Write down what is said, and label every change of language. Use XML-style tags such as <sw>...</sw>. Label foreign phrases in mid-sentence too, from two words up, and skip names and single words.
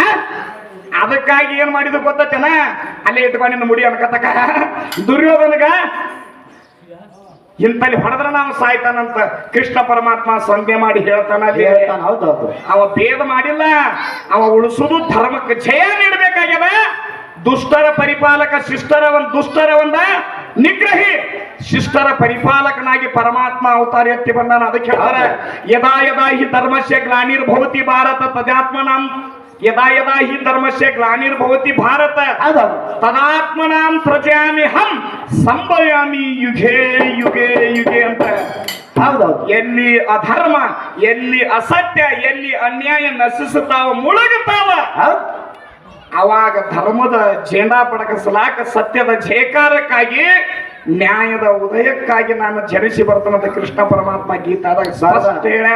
<kn>ಅದಕ್ಕಾಗಿ ಏನ್ ಮಾಡಿದ್ರು ಗೊತ್ತೇನ, ಅಲ್ಲಿ ಇಟ್ಕೊಂಡು ನಿನ್ನ ಮುಡಿ ಅನ್ಕತಕ ದುರ್ಯೋಧನಗ ಇಂತಲ್ಲಿ ಹೊಡೆದ್ರೆ ನಾವು ಸಾಯ್ತಾನಂತ ಕೃಷ್ಣ ಪರಮಾತ್ಮ ಸಂಧೆ ಮಾಡಿ ಹೇಳ್ತಾನ. ಹೇಳ್ತಾನೆ. ಹೌದು ಹೌದು. ಅವ ಭೇದ ಮಾಡಿಲ್ಲ, ಅವ ಉಳಿಸುದು ಧರ್ಮಕ್ಕೆ ಜಯ ನೀಡಬೇಕಾಗ್ಯದ. ದುಷ್ಟರ ಪರಿಪಾಲಕ ದುಷ್ಟರ ಒಂದ ನಿಗ್ರಹಿ ಶಿಷ್ಟರ ಪರಿಪಾಲಕನಾಗಿ ಪರಮಾತ್ಮ ಅವತಾರ ಎತ್ತಿ ಬಂದಾನ. ಅದಕ್ಕೆ ಹೇಳ್ತಾರೆ,</kn> <sa>ಯದಾ ಯದಾ ಹಿ ಧರ್ಮಸ್ಯ ಗ್ಲಾನಿರ್ಭವತಿ ಭಾರತ ತದಾತ್ಮನಾಂ, ಯದಾ ಯದಾ ಹಿ ಧರ್ಮಸ್ಯ ಗ್ಲಾನಿರ್ಭವತಿ ಭಾರತ</sa> <kn>ಹೌದು.</kn> <sa>ತದಾತ್ಮನಾಂ ಸೃಜಾಮಿ ಹಂ ಸಂಭಯಾಮಿ ಯುಗೇ ಯುಗೇ ಯುಗೇ ಅಂತ.</sa> <kn>ಹೌದೌದು. ಎಲ್ಲಿ ಅಧರ್ಮ, ಎಲ್ಲಿ ಅಸತ್ಯ, ಎಲ್ಲಿ ಅನ್ಯಾಯ ನಶಿಸುತ್ತಾವ ಮುಳುಗುತ್ತಾವ, ಹೌದು. ಅವಾಗ ಧರ್ಮದ ಜೇಂಡಾ ಪಡಗಿಸಲಾಕ, ಸತ್ಯದ ಜಯಕಾರಕ್ಕಾಗಿ, ನ್ಯಾಯದ ಉದಯಕ್ಕಾಗಿ ನಾನು ಜನಿಸಿ ಬರ್ತಾನಂತ ಕೃಷ್ಣ ಪರಮಾತ್ಮ ಗೀತಾದಾಗ ಸ್ಪಷ್ಟ ಹೇಳ್ಯಾನ.</kn>